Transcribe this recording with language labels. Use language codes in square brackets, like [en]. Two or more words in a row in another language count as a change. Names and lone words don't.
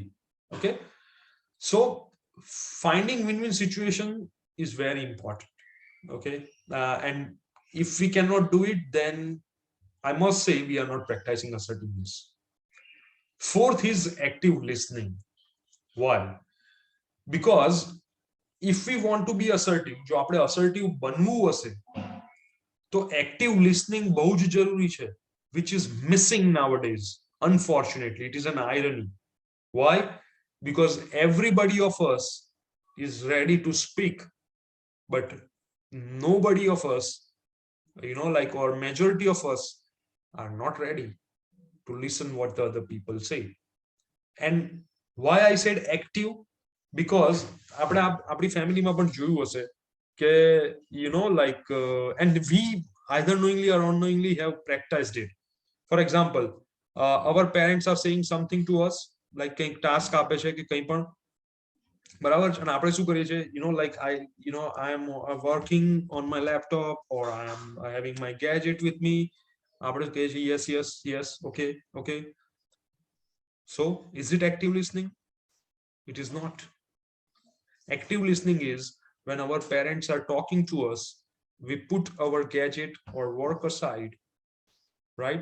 [en] Okay, so finding win-win situation is very important. Okay, and if we cannot do it, then I must say we are not practicing assertiveness. Fourth is active listening. Why? Because if we want to be assertive, [gu] જો આપણે assertive બનવું હશે તો [en] active listening [gu] બહુ જ જરૂરી છે, [en] which is missing nowadays. Unfortunately, it is an irony. Why? Because everybody of us is ready to speak, but nobody of us, like, or majority of us are not ready to listen what the other people say. And why I said active, because [gu] આપણે આપણી ફેમિલીમાં પણ જોયું હશે કે [en] like and we either knowingly or unknowingly have practiced it. For example, our parents are saying something to us, like [gu] કંઈક ટાસ્ક આપે છે કે કંઈ પણ, બરાબર છે, અને આપણે શું કરીએ છીએ, [en] like I am working on my laptop, or I am having my gadget with me, [gu] આપણે કહીએ છીએ [en] yes yes yes, okay okay. So is it active listening? It is not. Active listening is when our parents are talking to us, we put our gadget or work aside, right?